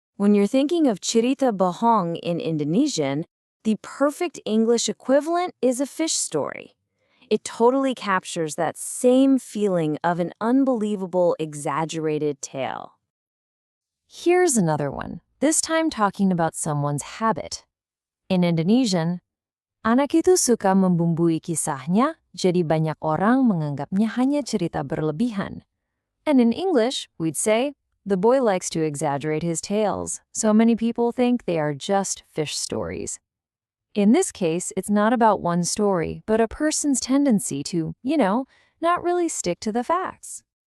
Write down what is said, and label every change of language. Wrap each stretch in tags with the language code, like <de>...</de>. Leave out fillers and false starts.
<en>When you're thinking of</en> <id>cerita bohong</id> <en>in Indonesian, the perfect English equivalent is a fish story. It totally captures that same feeling of an unbelievable, exaggerated tale. Here's another one, this time talking about someone's habit.</en> <id>In Indonesian, anak itu suka membumbui kisahnya, jadi banyak orang menganggapnya hanya cerita berlebihan.</id> <en>And in English, we'd say, the boy likes to exaggerate his tales, so many people think they are just fish stories. In this case, it's not about one story, but a person's tendency to, not really stick to the facts.</en>